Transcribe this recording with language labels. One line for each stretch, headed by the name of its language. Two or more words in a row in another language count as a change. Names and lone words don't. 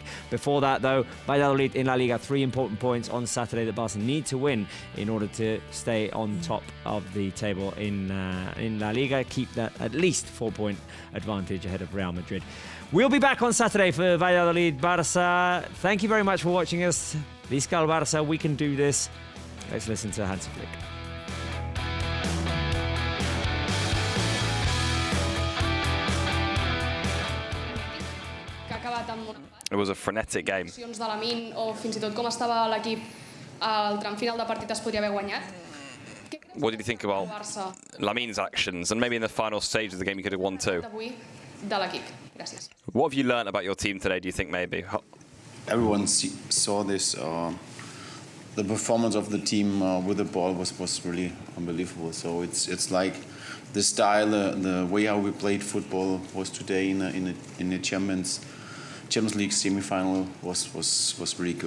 English: Before that, though, Valladolid in La Liga, 3 important points on Saturday that Barca need to win in order to stay on top of the table in La Liga, keep that at least 4-point advantage ahead of Real Madrid. We'll be back on Saturday for Valladolid Barça. Thank you very much for watching us.
Catalan: Visca el Barça,
English: we can do this. Let's listen to Hansi Flick. It was a frenetic game.
Catalan: De Lamine o fins i tot com estava l'equip al tram final de partit es podria haver guanyat.
English: What did you think about Lamine's actions, and maybe in the final stage of the game you could have won too?
Catalan: De l'equip. Gràcies.
English: What have you learned about your team today, do you think, maybe? Everyone saw this. The performance of the team with the ball was really unbelievable. So it's like the style, the way how we played football was today in the Champions League semi-final was really good.